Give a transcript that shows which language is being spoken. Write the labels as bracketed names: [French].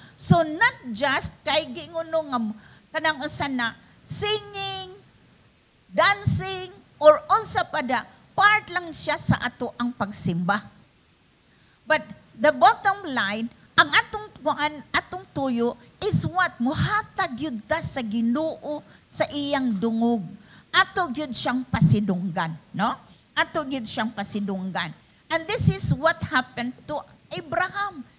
[Cebuano] So not just kay ginguno nga kanang unsa na [English] singing, dancing, [Cebuano] or unsa pada, part lang siya sa ato ang pagsimba. [English] But the bottom line, [Cebuano] ang atong tuyo [English] is what? [Cebuano] Muhatag yun ta sa Ginoo sa iyang dungog. Ato yun siyang pasidunggan. No? Ato yun siyang pasidunggan. [English] And this is what happened to Abraham.